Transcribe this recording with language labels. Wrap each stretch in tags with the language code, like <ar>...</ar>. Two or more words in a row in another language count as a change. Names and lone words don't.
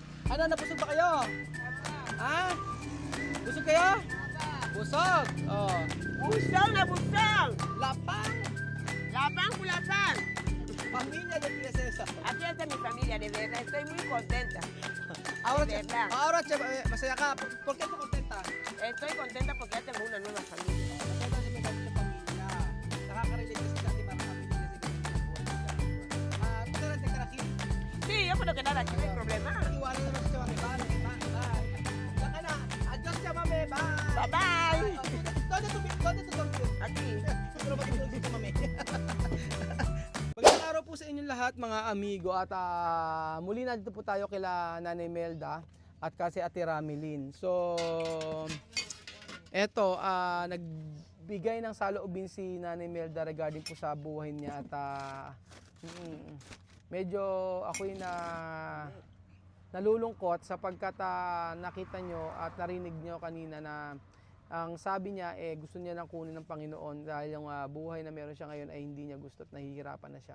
<tl>Ano, nabusog ba kayo? Ha? Busog kayo? Busog. Oh. Busog na busog. Lapang. Lapang kulapang. Pamilya de Tía César.</tl> <es>Aquí está mi familia, de verdad. Estoy muy contenta. Ahora, De verdad. ahora,</es> <tl>masaya ka.</tl> <es>¿Por qué tú contenta? Estoy contenta porque ya tengo una nueva familia.</es> <tl>Masaya daw siya may bago siyang pamilya. Nakaka-relate kasi dati para pamilya kasi</tl> <es>tú eres de Caraquil. Sí, yo puedo quedar aquí, no hay problema.</es> <tl>Iwanan naman siya mami. Bye. Diyan ka na. Adios siya mami. Bye. Bye-bye.</tl> <es>¿Dónde tú dormir? Aquí.</es> <tl>Pero matulog dito mami. Magandang araw po sa inyong lahat mga amigo at muli na dito po tayo kila Nanay Melda at kasi Ate Ramilin. So eto nagbigay ng saloobin si Nanay Melda regarding po sa buhay niya at medyo ako'y nalulungkot sapagkat nakita nyo at narinig nyo kanina na ang sabi niya gusto niya lang kunin ng Panginoon dahil yung buhay na meron siya ngayon ay hindi niya gusto at nahihirapan na siya.</tl>